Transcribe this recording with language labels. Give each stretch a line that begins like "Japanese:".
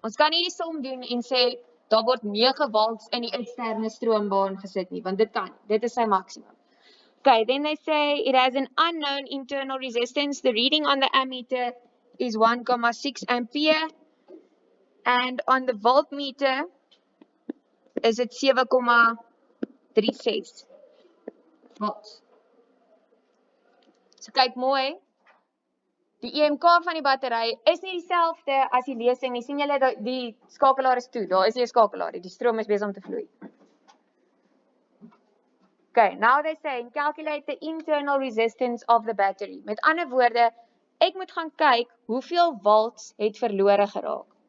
Afrikaans: Ons kan nie die som doen en sê, daar word 9 volts in die eksterne stroombaan gesit nie, want dit kan, dit is sy maksimum.
English: Okay, then they say it has an unknown internal resistance. The reading on the ammeter is 1,6 ampere. And on the voltmeter is it 7,36 volts.
Afrikaans: So kyk mooi. Die EMK van die battery is nie dieselfde as die lesing nie. Sien julle die skakelaar is toe. Daar is nie 'n skakelaar nie. Die stroom is besig om te vloei.
English: Okay, now they say calculate the internal resistance of the battery.
Afrikaans: Met ander woorde, ek moet gaan kyk hoeveel volts het verlore geraak.